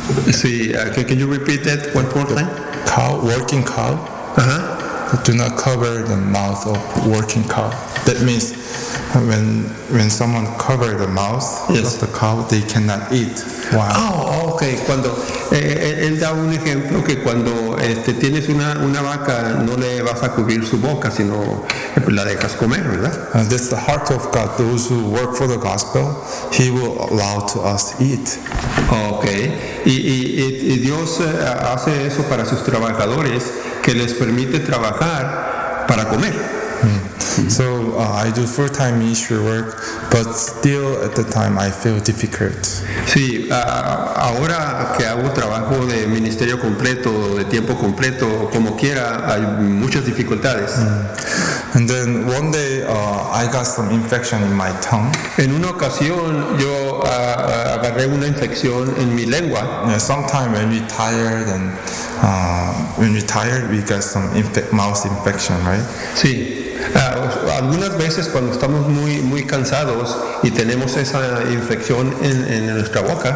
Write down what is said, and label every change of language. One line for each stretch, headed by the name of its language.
English: Sí, can you repeat that one more time? Cow, working cow. Do not cover the mouth of working cow. That means when someone covers the mouth of the cow, they cannot eat. Wow. Oh, okay.
Spanish: Cuando él da un ejemplo que cuando tienes una vaca, no le vas a cubrir su boca, sino la dejas comer, ¿verdad?
English: And that's the heart of God. Those who work for the gospel, He will allow to us to eat. Okay.
Spanish: Y Dios hace eso para sus trabajadores, que les permite trabajar para comer.
English: So I do full-time ministry work, but still at the time I feel difficult.
Spanish: Sí, ahora que hago trabajo de ministerio completo, de tiempo completo, como quiera, hay muchas dificultades.
English: And then one day I got some infection in my tongue.
Spanish: En una ocasión yo agarré una infección en mi lengua.
English: Yeah, sometimes when we're tired and when we're tired, we get some mouth infection, right?
Spanish: Sí. Algunas veces cuando estamos muy muy cansados y tenemos esa infección en nuestra boca.